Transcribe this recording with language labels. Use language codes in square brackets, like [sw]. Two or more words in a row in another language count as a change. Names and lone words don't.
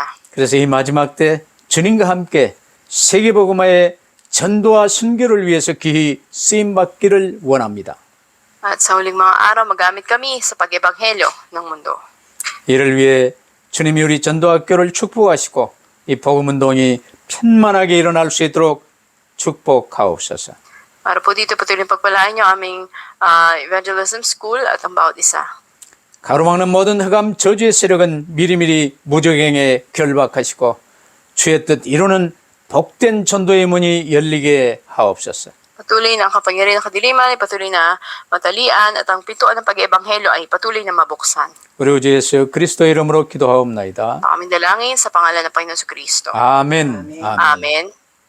[ko] 그래서 이 마지막 때 주님과 함께 세계복음화의 전도와 순교를 위해서 귀히 쓰임받기를 원합니다. [tl] At sa huling mga araw, magamit kami sa pag-ebanghelyo ng mundo. [ko] 이를 위해 주님이 우리 전도학교를 축복하시고 이 복음운동이 편만하게 일어날 수 있도록 축복하옵소서. [tl] Para po dito patuloy pagpalain niyo aming [en] evangelism school [tl] at ang bawat isa. [ko] 가로막는 모든 흑암 저주의 세력은 미리미리 무적행에 결박하시고 주의 뜻 이루는 복된 전도의 문이 열리게 하옵소서. [tl] Patuloy na ang kapangyarihan ng kadiliman ay patuloy na matalian at ang pintuan ng pag-ebanghelyo ay patuloy na mabuksan. [ko] 우리 주 예수 그리스도 이름으로 기도하옵나이다. [tl] Ang aming dalangin sa pangalan ng Panginoon Kristo. [ko] 아멘. 아멘. [tl] Amen.